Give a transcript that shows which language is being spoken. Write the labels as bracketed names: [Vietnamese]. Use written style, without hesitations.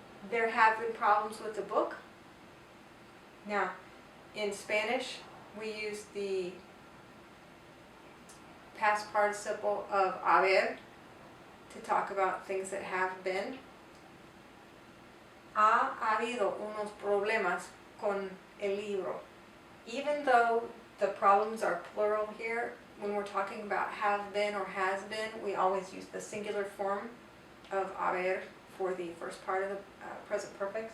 [English] There have been problems with the book. Now, in Spanish, we use the past participle of haber to talk about things that have been. [Spanish] Ha habido unos problemas con el libro. [English] Even though the problems are plural here, when we're talking about have been or has been, we always use the singular form of haber for the first part of the present perfect.